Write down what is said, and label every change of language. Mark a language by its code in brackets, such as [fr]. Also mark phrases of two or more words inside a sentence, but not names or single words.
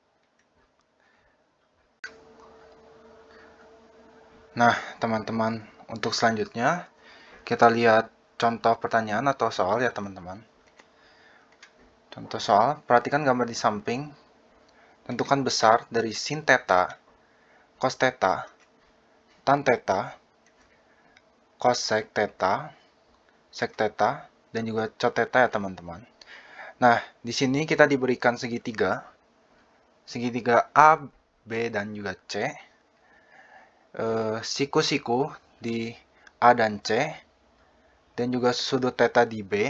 [id] Nah, teman-teman, untuk selanjutnya kita lihat contoh pertanyaan atau soal ya, teman-teman. Contoh soal, perhatikan gambar di samping. Tentukan besar dari sin theta, cos theta, tan theta, cosec theta, sec theta, dan juga cot theta ya, teman-teman. Nah, di sini kita diberikan segitiga A, B, dan juga C. Siku-siku di A dan C, dan juga sudut theta di B.